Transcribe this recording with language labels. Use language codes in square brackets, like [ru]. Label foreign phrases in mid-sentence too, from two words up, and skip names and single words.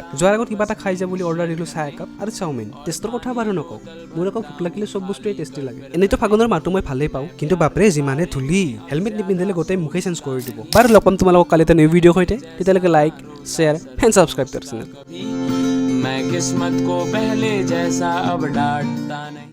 [as] যোৱাৰ আগত কিবা এটা খাই যা বুলি অৰ্ডাৰ দিলোঁ, চাহ একাপ আৰু চাওমিন। টেষ্টৰ কথা বাৰু নকওঁ, মোৰ আকৌ ভোক লাগিলে চব বস্তুৱেই টেষ্টি লাগে। এনেইতো ফাগুনৰ মাহটো মই ভালেই পাওঁ, কিন্তু বাপৰে যিমানে ধূলি, হেলমেট নিপিন্ধিলে গোটেই মুখেই চেঞ্জ কৰি দিব। বাৰু লগ পাম তোমালোকক কালি এটা [en] new video' [as] সৈতে, তেতিয়ালৈকে [en] like share and subscribe [as] কৰ চেনেল। [hi] मैं किस्मत को पहले जैसा अब डांटता नहीं।